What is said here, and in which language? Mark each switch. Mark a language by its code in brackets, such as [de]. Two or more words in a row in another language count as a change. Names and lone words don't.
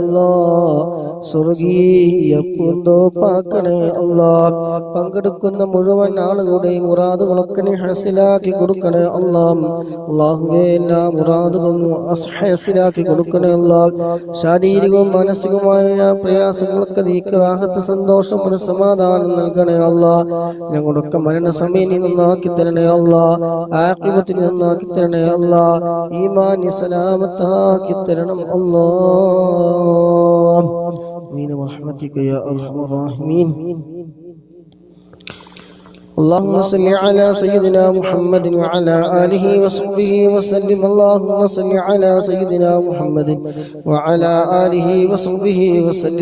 [ml] സ്വർഗീയ പൂന്തോപ്പാക്കണേ പങ്കെടുക്കുന്ന മുഴുവൻ ആളുകളുടെയും മുറാദുകളൊക്കെ നീ ഹസിലാക്കി കൊടുക്കണേ അല്ലാഹുവേ എല്ലാ മുറാദുകളും ഹസിലാക്കി കൊടുക്കണേ ശാരീരികവും മാനസികവുമായ പ്രയാസങ്ങളൊക്കെ നീക്കി റാഹത്ത് സന്തോഷം സമാധാനം നൽകണേ ഞങ്ങളൊക്കെ മരണസമയം നീ നന്നാക്കി തരണേ ആഖിബത്ത് നീ നന്നാക്കി തരണേ ഈമാൻ സലാമത്താക്കി തരണം [ar] آمين برحمتك يا أرحم الراحمين اللهم صل على سيدنا محمد وعلى آله وصحبه وسلم. اللهم صل على سيدنا محمد وعلى آله وصحبه وسلم.